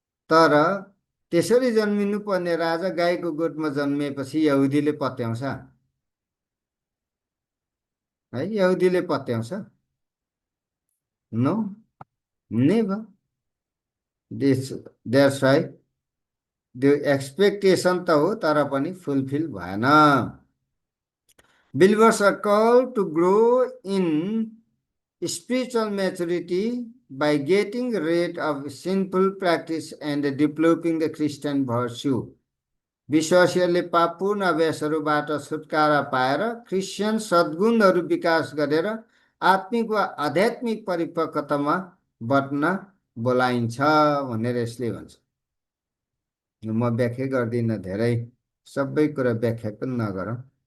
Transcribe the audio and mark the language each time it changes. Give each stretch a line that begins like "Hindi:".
Nepali: तर त्यसरी जन्मिनु पर्ने राजा गाईको गोठमा जन्मिएपछि यहुदीले पत्याउँछ है? यहुदीले पत्याउँछ?
English: No, never. That's why
Nepali: त्यो एक्सपेक्टेसन त हो, तर पनि फुलफिल भएन।
English: Believers are called to grow in spiritual maturity by getting rid of sinful practice and developing the Christian virtue.
Nepali: विश्वासीहरूले पापपूर्ण अभ्यासहरूबाट छुटकारा पाएर क्रिस्चियन सद्गुणहरू विकास गरेर आत्मिक वा आध्यात्मिक परिपक्वतामा बट्न बोलाइन्छ भनेर यसले भन्छ। म व्याख्या गर्दिनँ, धेरै सबै कुरा व्याख्या पनि नगरौँ।